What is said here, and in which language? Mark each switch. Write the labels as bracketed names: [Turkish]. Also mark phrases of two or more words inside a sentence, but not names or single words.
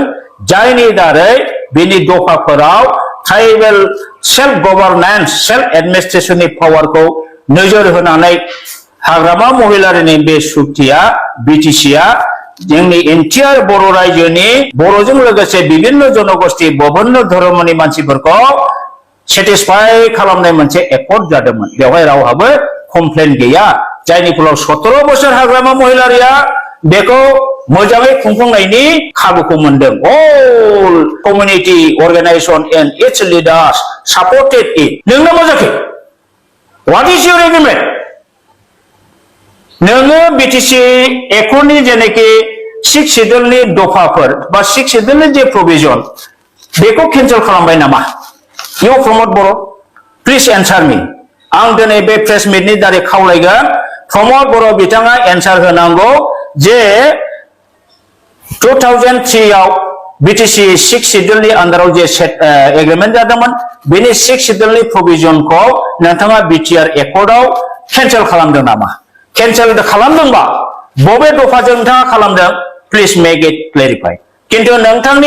[Bodo] जायनि दारै बेनि दफाफोराव [English] tribal self governance self administration power [Bodo] नोजोर होनानै हाग्रामा महिलारिनि बे सुक्तिया बिटिसिआ जोंनि एन्टियार बर' रायजोनि बर'जों लोगोसे विभिन्न जनगोष्ठी विभिन्न धर्मनि मानसिफोरखौ सेटिसफाइ खालामनाय मोनसे एकर्ड जादोंमोन। बेवहाय रावहाबो कमप्लेन गैया। जायनि फलाव 17 बोसोर हाग्रामा महिलारिया बेखौ मोजाङै खुंफुंनायनि खाबुखौ मोनदों। [English] All community organization and its leaders supported it. [Bodo] नोंनो मा जाखो? [English] What is your argument? [Bodo] नोङो बिटिसि एकर्डनि जेनाखि 6 शेड्यूलनि दफाफोर बा 6 शेड्यूलनि जे प्रभिजन बेखौ केन्सेल खालामबाय नामा? [English] You Pramod Boro, please answer me. [Bodo] आं दिनै बे [English] press meet [Bodo] दारै खावलायगोन प्रमोद बर' बिथाङा एन्सार होनांगौ जे 2003 आव BTC 6 शेड्यूलनि आन्दाराव जे एग्रीमेंट जादोंमोन बेनि 6 शेड्यूलनि प्रोविजनखौ नोंथाङा BTR एकर्डआव कैंसेल खालामदों नामा कैंसेल खालामदोंबा बबे दफाजों नोंथाङा खालामदों [English] please make it clarify [Bodo] किन्तु नोंथांनि